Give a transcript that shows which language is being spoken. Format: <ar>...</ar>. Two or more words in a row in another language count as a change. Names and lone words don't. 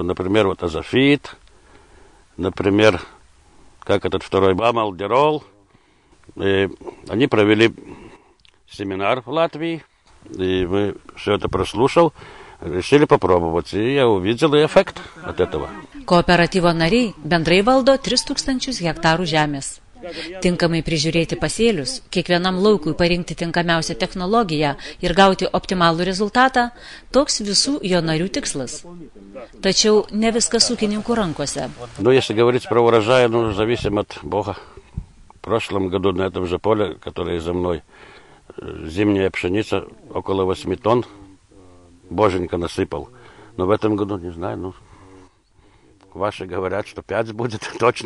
<ru>Например, вот азофит, например, как этот второй амалдерол. И они провели семинар в Латвии, и мы все это прослушал. Решили попробовать, и я увидел эффект от этого.</ru> <lt>Kooperatyvo nariai bendrai valdo 3000 hektarų žemės. Tinkamai prižiūrėti pasėlius, kiekvienam laukui parinkti tinkamiausią technologiją ir gauti optimalų rezultatą – toks visų jo narių tikslas. Tačiau ne viskas ūkininkų rankose.</lt> <ru>Если говорить про урожай, зависим от Бога. В прошлом году на этом же поле, которое за мной, зимняя пшеница около 8 тонн. Боженька насыпал. Но в этом году, не знаю, ваши говорят, что 5 будет точно.</ru>